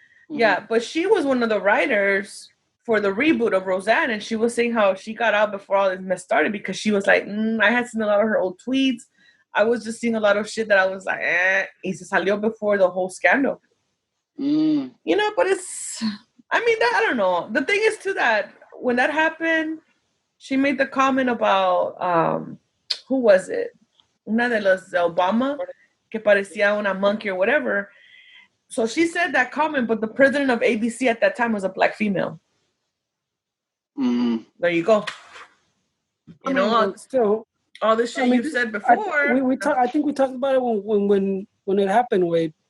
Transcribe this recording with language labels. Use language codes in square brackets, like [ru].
[en] Yeah, but she was one of the writers for the reboot of Roseanne, and she was saying how she got out before all this mess started because she was like, I had seen a lot of her old tweets. I was just seeing a lot of shit that I was like, [es] y se salió [en] before the whole scandal. You know, but I don't know. The thing is, too, that when that happened, she made the comment about, who was it? [es] Una de los de Obama, que parecía una [en] monkey or whatever. So she said that comment, but the president of ABC at that time was a black female. There you go. Still, all the shit you said before. I think we talked about it when it happened, Wade.